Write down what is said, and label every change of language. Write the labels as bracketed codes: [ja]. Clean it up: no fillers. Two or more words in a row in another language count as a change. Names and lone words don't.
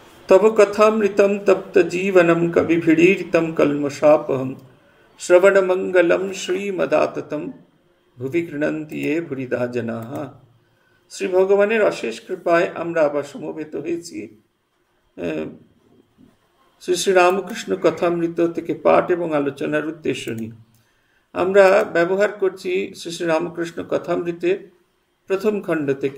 [sa] तव कथामृतं तप्त जीवनं कविभिडीरितं कल्मषापहं श्रवणमंगलम श्रीमदाततं भुवि गृह्णन्ति ये भूरिदा जनाः। [bn] শ্রী ভগবানের অশেষ কৃপায় আমরা আবার সমবেত হয়েছি শ্রী শ্রী রামকৃষ্ণ কথামৃত থেকে পাঠ এবং আলোচনার উদ্দেশ্য নিয়ে। আমরা ব্যবহার করছি শ্রী শ্রী রামকৃষ্ণ কথামৃতের প্রথম খণ্ড থেকে।